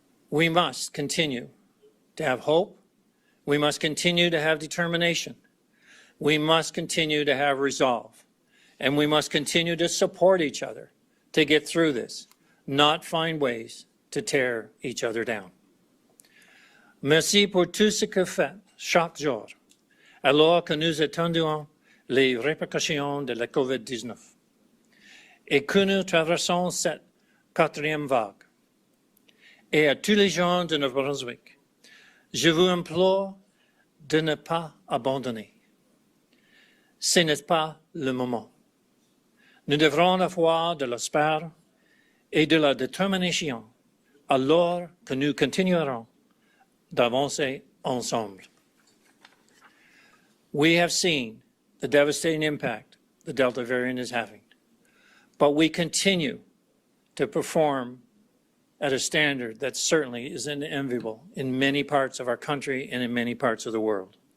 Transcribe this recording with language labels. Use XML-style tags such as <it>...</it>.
<en>We must continue to have hope. We must continue to have determination. We must continue to have resolve. And we must continue to support each other to get through this, not find ways to tear each other down.</en> <fr>Merci pour tout ce que faites chaque jour, alors que nous attendons les répercussions de la COVID-19 et que nous traversons cette quatrième vague. Et à tous les gens de Nouveau-Brunswick, je vous implore de ne pas abandonner. Ce n'est pas le moment. Nous devrons avoir de l'espoir et de la détermination alors que nous continuerons d'avancer ensemble.</fr> <en>We have seen the devastating impact the Delta variant is having, but we continue to perform at a standard that certainly is unenviable in many parts of our country and in many parts of the world.</en>